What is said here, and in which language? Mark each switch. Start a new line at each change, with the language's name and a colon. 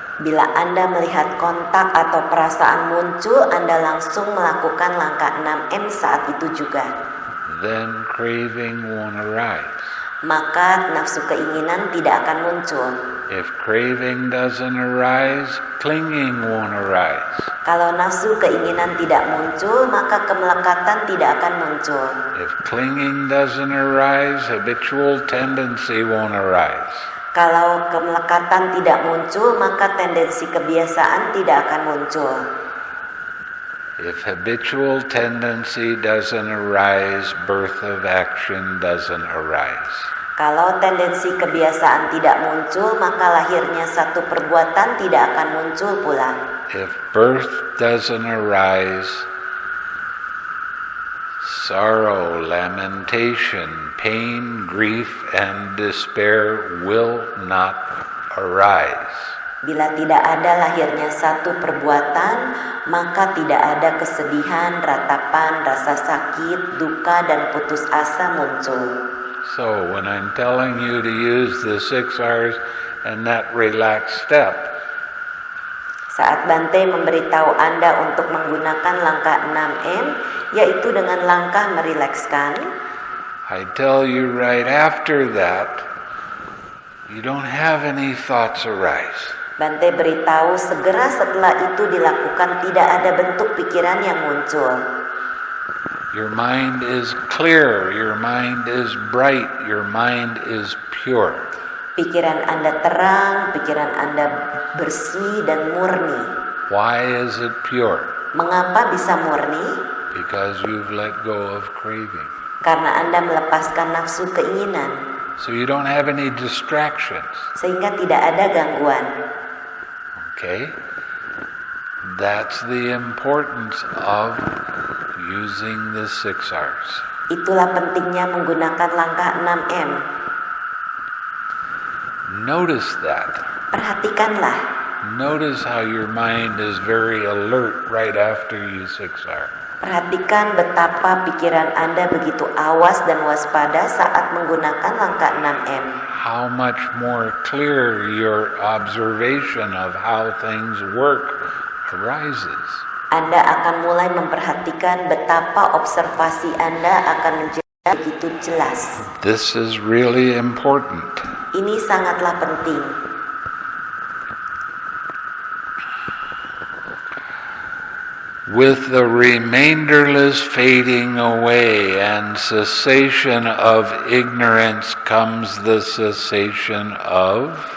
Indonesian: bila Anda melihat kontak atau perasaan muncul, Anda langsung melakukan langkah 6M saat itu juga.
English: Then craving won't arise.
Indonesian: Maka nafsu keinginan tidak akan muncul.
English: If craving doesn't arise, clinging won't arise.
Indonesian: Kalau nafsu keinginan tidak muncul, maka kemelekatan tidak akan muncul.
English: If clinging doesn't arise, habitual tendency won't arise.
Indonesian: Kalau kemelekatan tidak muncul, maka tendensi kebiasaan tidak akan muncul.
English: If habitual tendency doesn't arise, birth of action doesn't arise.
Indonesian: Kalau tendensi kebiasaan tidak muncul, maka lahirnya satu perbuatan tidak akan muncul pula.
English: If birth doesn't arise, sorrow, lamentation, pain, grief, and despair will not arise.
Indonesian: Bila tidak ada lahirnya satu perbuatan, maka tidak ada kesedihan, ratapan, rasa sakit, duka, dan putus asa muncul.
English: So when I'm telling you to use the 6 R's, and that relaxed step.
Indonesian: Saat Bhante memberitahu Anda untuk menggunakan langkah 6M, yaitu dengan langkah merilekskan,
English: I tell you right after that, you don't have any thoughts arise.
Indonesian: Bhante beritahu segera setelah itu dilakukan tidak ada bentuk pikiran yang muncul.
English: Your mind is clear, your mind is bright, your mind is pure.
Indonesian: Pikiran Anda terang, pikiran Anda bersih dan murni.
English: Why is it pure?
Indonesian: Mengapa bisa murni?
English: Because you've let go of craving.
Indonesian: Karena Anda melepaskan nafsu keinginan.
English: So you don't have any distractions.
Indonesian: Sehingga tidak ada gangguan.
English: Okay? That's the importance of using the 6 R's.
Indonesian: Itulah pentingnya menggunakan langkah 6M.
English: Notice that.
Indonesian: Perhatikanlah.
English: Notice how your mind is very alert right after you 6R.
Indonesian: Perhatikan betapa pikiran Anda begitu awas dan waspada saat menggunakan langkah 6M.
English: How much more clear your observation of how things work arises.
Indonesian: Anda akan mulai memperhatikan betapa observasi Anda akan menjadi begitu jelas.
English: This is really important.
Indonesian: Ini sangatlah penting.
English: With the remainderless fading away and cessation of ignorance comes the cessation of